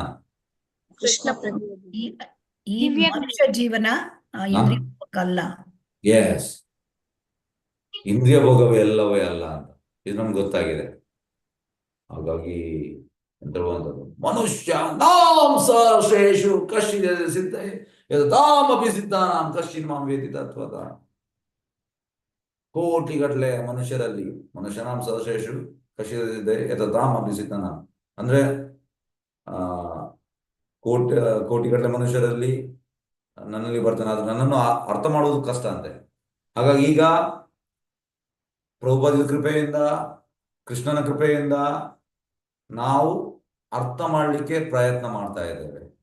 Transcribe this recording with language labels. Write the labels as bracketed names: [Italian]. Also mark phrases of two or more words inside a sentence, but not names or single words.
[Kannada] ಕೃಷ್ಣ ಈ ಮನುಷ್ಯ ಜೀವನ ಇಂದ್ರಿಯ ಅಲ್ಲ. ಎಸ್, ಇಂದ್ರಿಯ ಭೋಗವೇ ಎಲ್ಲವೇ ಅಲ್ಲ ಅಂತ ಇದು ನಮ್ಗೆ ಗೊತ್ತಾಗಿದೆ. ಹಾಗಾಗಿ ಎಂತ ಹೇಳುವಂಥದ್ದು, [Sanskrit] ಮನುಷ್ಯ ನಾಂ ಸರ್ವೇಷು ಕಶ್ಚಿತ್ ಸಿದ್ಧ ಯತಾಮಪಿ ಸಿದ್ಧಾನಾಂ ಕಶ್ಚಿನ್ ಮಾಂ ವೇತಿ ತತ್ವತಃ. [Kannada] ಕೋಟಿಗಟ್ಟಲೆ ಮನುಷ್ಯರಲ್ಲಿ [Sanskrit] ಮನುಷ್ಯನಾಂ ಸರ್ವೇಷು ಕಶ್ಚಿತ್ ಸಿದ್ಧ ಯತಾಮಪಿ ಸಿದ್ಧಾನಾಂ [Kannada] ಅಂದ್ರೆ ಕೋಟಿಗಟ್ಟಲೆ ಮನುಷ್ಯರಲ್ಲಿ ನನ್ನಲ್ಲಿ ಬರ್ತಾನೆ, ಆದ್ರೆ ನನ್ನನ್ನು ಅರ್ಥ ಮಾಡುವುದು ಕಷ್ಟ ಅಂತೆ. ಹಾಗಾಗಿ ಈಗ ಪ್ರಭುಪಾದರ ಕೃಪೆಯಿಂದ, ಕೃಷ್ಣನ ಕೃಪೆಯಿಂದ ನಾವು ಅರ್ಥ ಮಾಡಲಿಕ್ಕೆ ಪ್ರಯತ್ನ ಮಾಡ್ತಾ ಇದ್ದೇವೆ.